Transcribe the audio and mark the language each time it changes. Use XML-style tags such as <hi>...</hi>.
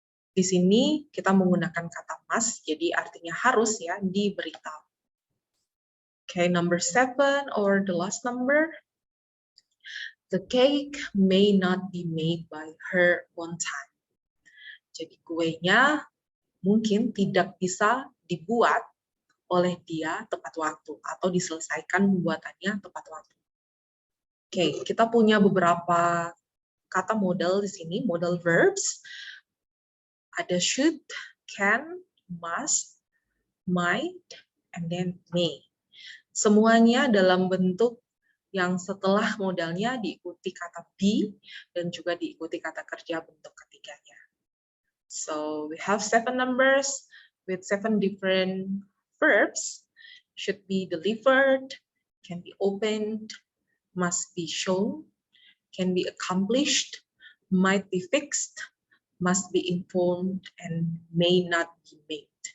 <id>Di sini kita menggunakan kata must, jadi artinya harus, ya, diberitahu.</id> <en>Okay, number 7 or the last number. The cake may not be made by her on time.</en> <id>Jadi kuenya mungkin tidak bisa dibuat oleh dia tepat waktu atau diselesaikan pembuatannya tepat waktu. Oke, kita punya beberapa kata modal di sini, modal verbs. Ada should, can, must, might,</id> <en>and then</en> <id>may. Semuanya dalam bentuk yang setelah modalnya diikuti kata be dan juga diikuti kata kerja bentuk ketiganya.</id> <en>So we have 7 numbers with 7 different verbs. Should be delivered, can be opened, must be shown, can be accomplished, might be fixed, must be informed, and may not be made.</en>